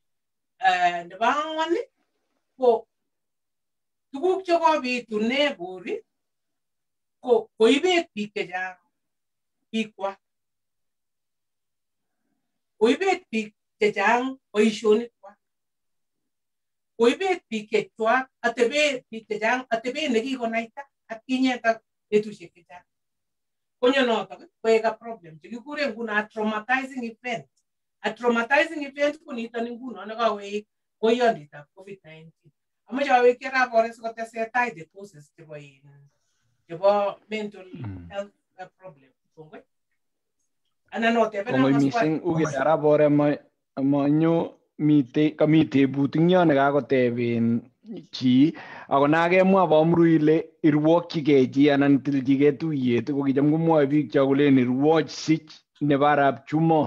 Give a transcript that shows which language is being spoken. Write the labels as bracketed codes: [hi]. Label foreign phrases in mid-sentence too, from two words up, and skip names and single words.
[kln] Nebo ang'wan ko tuguk chekobitune borik ko koibet biik chechang biikwak. Koibet biik chechang boisionikwak. Koibet biik chechwak atebet biik chechang atebet nekikonaita atkinye ak betusiek chechang. Konyo notok koek [en] a problem [kln] chekikure nguno [en] traumatizing event. A traumatizing event [kln] ko nito nguno nekawek koyonditab COVID-19. Amache awek kerabore sikotesetai [en] the causes [kln] chebo [en] mental health problem. [kln] Anan Kongoi mising ukitarabore manyo kami tebut ing yo nekakoteben chi ako nakemwa bomru ile irwokyigei chi anan tilchigei tuyet ko kicham komwoe biik cho kolen irwoch sich nebo arap chumot